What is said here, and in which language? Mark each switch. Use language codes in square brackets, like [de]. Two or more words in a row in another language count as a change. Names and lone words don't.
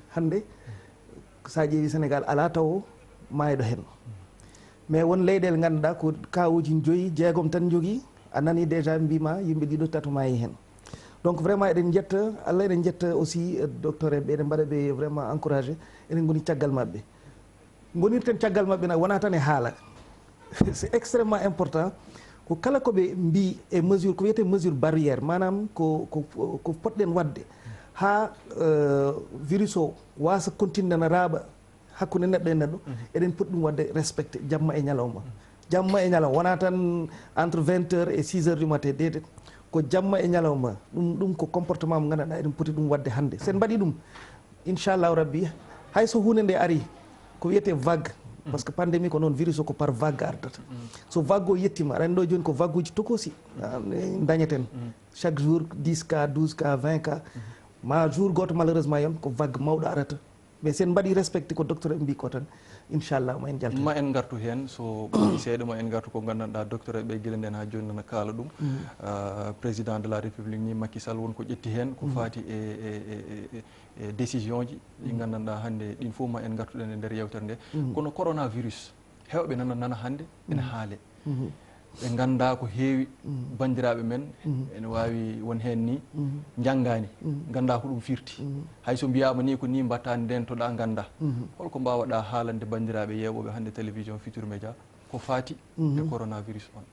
[ff] Hande sa ƴeewi Sénégal ala taw mayɗo hen, mais won leyɗele ganduɗa ko kawuji 5 6 tan jogui, a nani déjà mbima yimɓe ɗiɗo tato mayi hen. Donc vraiment eɗen jetta Allah, eɗen jetta aussi docteur eɓe, eɗen mbaɗa ɓe [fr] vraiment encouragé, [ff] eɗen goni caggal mabɓe. Gonirten caggal mabɓe nak wona tan e haala [fr] c'est extrêmement important [ff] ko kala koɓe mbi e mesure ko wiyete [fr] mesure barrière, [ff] manam ko potɗen wadde ha virus o wasa continue na raaɓa hakkude neɗɗo e neɗɗo, eɗen poti ɗum wadde respecté jamma e ñalawma. Jamma e ñalawma wona tan [fr] entre 20 heures et 6 heures du matin, [ff] dedet ko jamma e ñalawma ɗum ko comportement mo gandanɗa eɗen poti ɗum wadde hannde sen mbaɗi ɗum [ar] إن شاء الله ربي [ff] hay so hunde nde ari ko wiyete vague [fr] par ce que pandémie [ff] ko noon virus o ko [fr] par vague [ff] ardata so vague o yettima aɗa andi ɗo joni ko vague uji tokosi dañeten [fr] chaque jour 10 cas 12 cas 20 cas [ff] ma jour goto malheureusement yon ko vague mawɗo arata mais sen mbaɗi respecté ko docteur en mbi ko tan inchallah ma en jalta ma en gartu hen so ɓoyi seeɗa ma en gartu ko gandanɗa docteur ɓe guila nden ha joni nana kaala ɗum [fr] président de la république [ff] ni Macky Sall wonko ƴetti hen ko fati e décision ji ɗi gandanɗa hannde ɗin fof ma en gartuɗen e nder yewtere nde kono coronavirus hewɓe nana hannde ene haale ɓe ganda ko heewi bandiraɓe men ene wawi won hen ni janggani ganda ko ɗum firti hayso mbiyama ni ko ni mbattani nden to ɗa ganda holko mbawaɗa haalande bandiraɓe yewoɓe hannde télévision Futurs Médias ko fati e coronavirus on